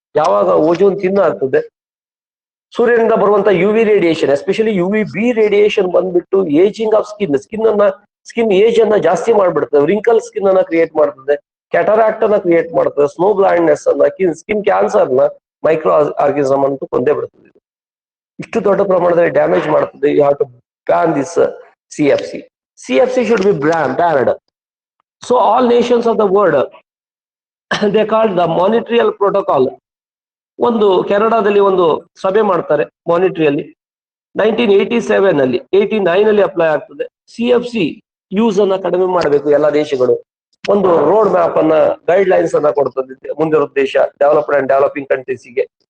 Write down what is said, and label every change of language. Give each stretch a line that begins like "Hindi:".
Kannada: ಯಾವಾಗ ಓಜೋನ್ ತಿನ್ನು ಆಗ್ತದೆ, ಸೂರ್ಯನಿಂದ ಬರುವಂತ UV radiation, especially UVB radiation ಬಂದ್ಬಿಟ್ಟು
English: ageing of skin
Kannada: ಏಜ್ ಅನ್ನ ಜಾಸ್ತಿ ಮಾಡ್ಬಿಡ್ತದೆ, ರಿಂಕಲ್ ಸ್ಕಿನ್ ಅನ್ನ ಕ್ರಿಯೇಟ್ ಮಾಡ್ತದೆ, ಕ್ಯಾಟರಾಕ್ಟ್ ಅನ್ನ ಕ್ರಿಯೇಟ್ ಮಾಡ್ತದೆ, ಸ್ನೋ ಬ್ಲೈಂಡ್ನೆಸ್ ಅನ್ನ, ಸ್ಕಿನ್ ಕ್ಯಾನ್ಸರ್ ನ, ಮೈಕ್ರೋ ಆರ್ಗಿಸಮ್ ಅಂತೂ ಕೊಂದೇ ಬಿಡ್ತದೆ. ಇಷ್ಟು ದೊಡ್ಡ ಪ್ರಮಾಣದಲ್ಲಿ ಡ್ಯಾಮೇಜ್ ಮಾಡ್ತದೆ.
English: You have to ban this CFC. CFC should be banned. So all nations of the world they called the Montreal Protocol.
Kannada: ಒಂದು ಕೆನಡಾದಲ್ಲಿ ಒಂದು ಸಭೆ ಮಾಡ್ತಾರೆ ಮಾನಿಟ್ರಿಯಲ್ಲಿ, 1987 ಅಲ್ಲಿ 89 ಅಲ್ಲಿ ಅಪ್ಲೈ ಆಗ್ತದೆ. CFC ಯೂಸ್ ಅನ್ನ ಕಡಿಮೆ ಮಾಡಬೇಕು ಎಲ್ಲ ದೇಶಗಳು. ಒಂದು ರೋಡ್ ಮ್ಯಾಪ್ ಅನ್ನ, ಗೈಡ್ ಲೈನ್ಸ್ ಅನ್ನ ಕೊಡ್ತದೆ ಮುಂದಿರೋ ದೇಶ, ಡೆವಲಪ್ಡ್ ಅಂಡ್ ಡೆವಲಪಿಂಗ್ ಕಂಟ್ರೀಸ್ಗೆ.